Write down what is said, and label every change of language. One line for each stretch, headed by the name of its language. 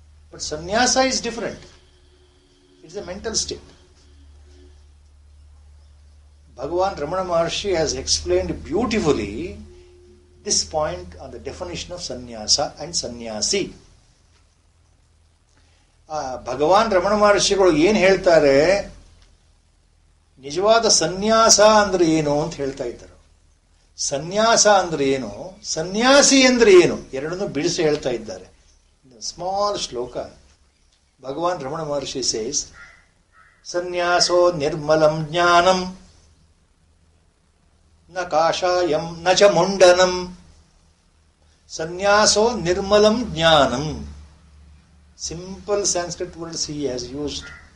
English: But sannyasa is different. It's a mental state. Bhagavan Ramana Maharshi has explained beautifully this point on the definition of sannyasa and sannyasi.
Kannada: ಭಗವಾನ್ ರಮಣ ಮಹರ್ಷಿಗಳು ಏನ್ ಹೇಳ್ತಾರೆ, ನಿಜವಾದ ಸನ್ಯಾಸ ಅಂದ್ರೆ ಏನು ಅಂತ ಹೇಳ್ತಾ ಇದ್ದಾರೆ. ಸನ್ಯಾಸ ಅಂದ್ರೆ ಏನು, ಸನ್ಯಾಸಿ ಅಂದ್ರೆ ಏನು, ಎರಡನ್ನೂ ಬಿಡಿಸಿ ಹೇಳ್ತಾ ಇದ್ದಾರೆ.
English: Small ಶ್ಲೋಕ.
Sanskrit: ಭಗವಾನ್ ರಮಣ ಮಹರ್ಷಿ
English: says,
Sanskrit: ಸನ್ಯಾಸೋ ನಿರ್ಮಲಂ ಜ್ಞಾನಂ ನ ಕಾಷಾಯಂ ನ ಚ ಮುಂಡನಂ. ಸನ್ಯಾಸೋ ನಿರ್ಮಲಂ ಜ್ಞಾನಂ.
English: Simple Sanskrit words he has used.